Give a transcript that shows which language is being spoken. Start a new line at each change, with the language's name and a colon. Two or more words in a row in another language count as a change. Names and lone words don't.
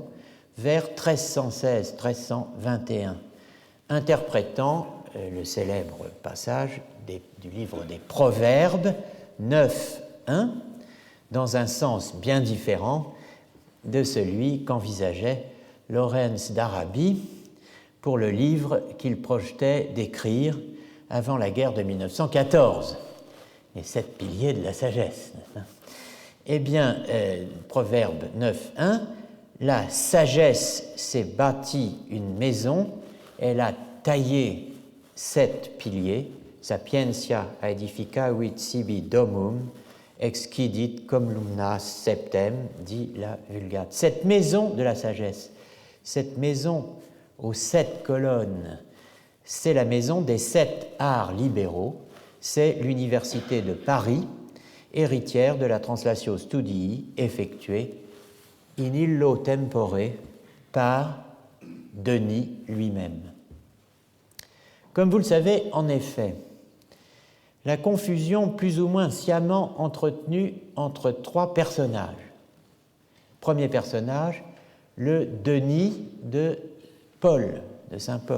French: vers 1316-1321, interprétant le célèbre passage du livre des Proverbes 9.1, dans un sens bien différent de celui qu'envisageait Lawrence d'Arabie pour le livre qu'il projetait d'écrire avant la guerre de 1914, les 7 piliers de la sagesse. Eh bien, Proverbe 9.1, la sagesse s'est bâtie une maison, elle a taillé 7 piliers,
Latin: sapientia aedificavit sibi domum, excidit columnas septem,
French: dit la Vulgate. Cette maison de la sagesse, cette maison aux 7 colonnes, c'est la maison des 7 arts libéraux, c'est l'Université de Paris, héritière de la
Latin: Translatio Studii
French: effectuée
Latin: in illo tempore
French: par Denis lui-même. Comme vous le savez, en effet, la confusion plus ou moins sciemment entretenue entre 3 personnages. Premier personnage, le Denis de Paul, de saint Paul.